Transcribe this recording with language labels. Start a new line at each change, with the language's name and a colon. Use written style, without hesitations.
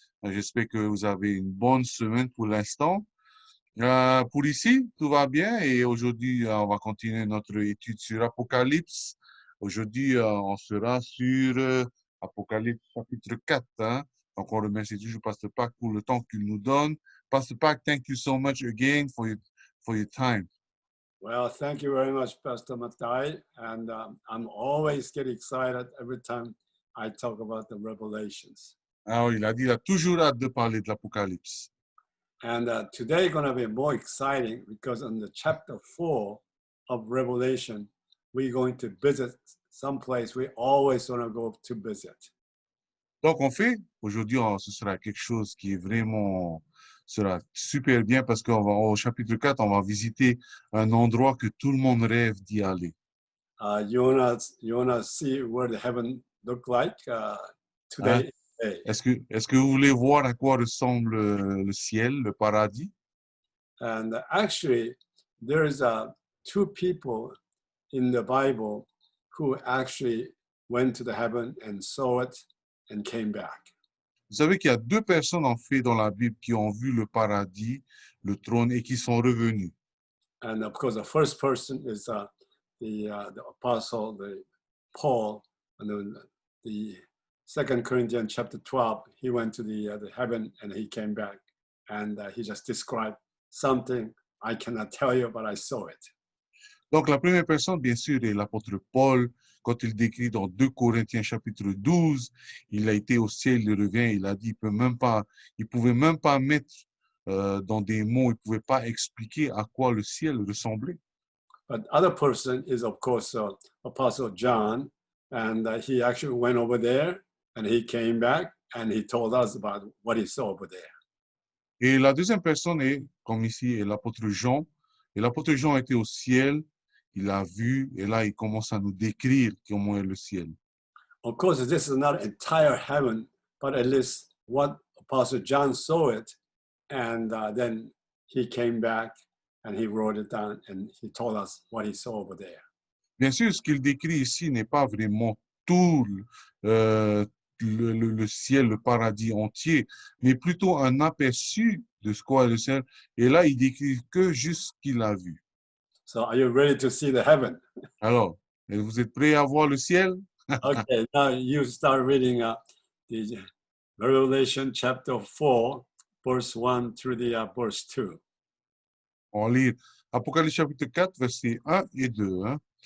French: J'espère que vous avez une bonne semaine pour l'instant. Pour ici, tout va bien et aujourd'hui, on va continuer notre étude sur Apocalypse. Aujourd'hui, on sera sur Apocalypse chapitre 4. Hein. Donc, on remercie toujours Pasteur Pac pour le temps qu'il nous donne.
English: Pasteur Pac, thank you so much again for your time. Well, thank you very much, Pastor Matai. And I'm always get excited every time I talk about the Revelations.
French: Alors, il a dit, il a toujours hâte de parler de l'Apocalypse.
English: And today going to be more exciting because in the chapter 4 of Revelation, we're going to visit some place we always want to go to visit.
French: Donc, en fait, aujourd'hui, ce sera quelque chose qui est vraiment, sera super bien parce au chapitre 4, on va visiter un endroit que tout le monde rêve d'y aller.
English: You wanna see where the heaven look like today? Hein?
French: Est-ce que vous voulez voir à quoi ressemble le ciel, le paradis?
English: And actually, there's two people in the Bible who actually went to the heaven and saw it and came back.
French: Vous savez qu'il y a deux personnes, en fait, dans la Bible qui ont vu le paradis, le trône, et qui sont revenus.
English: And of course, the first person is the apostle, Paul, and then the 2 Corinthians chapter 12, he went to the heaven and he came back. And he just described something I cannot tell you, but I saw it.
French: Donc, la première personne, bien sûr, est l'apôtre Paul. Quand il décrit dans 2 Corinthiens chapitre 12, il a été au ciel, il revient, il a dit, il pouvait même pas mettre dans des mots, il pouvait pas expliquer à quoi le ciel ressemblait.
English: But other person is, of course, Apostle John, and he actually went over there and he came back and he told us about what he saw over there.
French: Et la deuxième personne est, comme ici, est l'apôtre Jean. Et l'apôtre Jean était au ciel, il a vu, et là, il commence à nous décrire comment est le ciel.
English: Of course, this is not entire heaven, but at least what Apostle John saw it, and then he came back and he wrote it down and he told us what he saw over there.
French: Bien sûr, ce qu'il décrit ici n'est pas vraiment tout le ciel, le paradis entier, mais plutôt un aperçu de ce qu'est le ciel. Et là, il décrit que juste ce qu'il a vu.
English: So are you ready to see the heaven?
French: Alors, vous êtes prêts à voir le ciel?
English: Okay, now you start reading the Revelation chapter 4, verse 1 through the verse 2.
French: On lit Apocalypse chapitre 4, versets 1 et 2. Hein.